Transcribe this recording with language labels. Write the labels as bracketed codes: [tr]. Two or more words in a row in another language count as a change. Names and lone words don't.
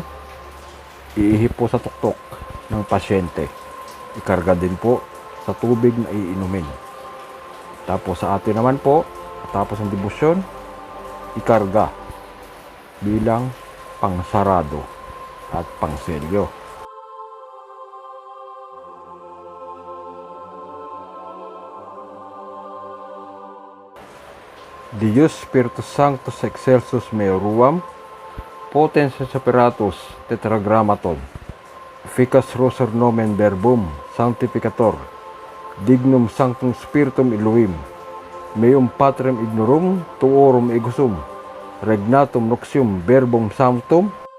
[tl] Iihip po sa tuktok ng pasyente. Ikarga din po sa tubig na iinumin. Tapos sa atin naman po, matapos ang debusyon, ikarga bilang pangsarado at pangselyo. [la] Dios Spiritus Sanctus Excelsus Meoruam, Potens Separatus Tetragrammaton, Efficax Roser Nomen Verbum Sanctificator, Dignum Sanctum Spiritum Elohim, Meum Patrem Ignorum Tuorum Egusum, Regnatum Noxium Verbum Sanctum,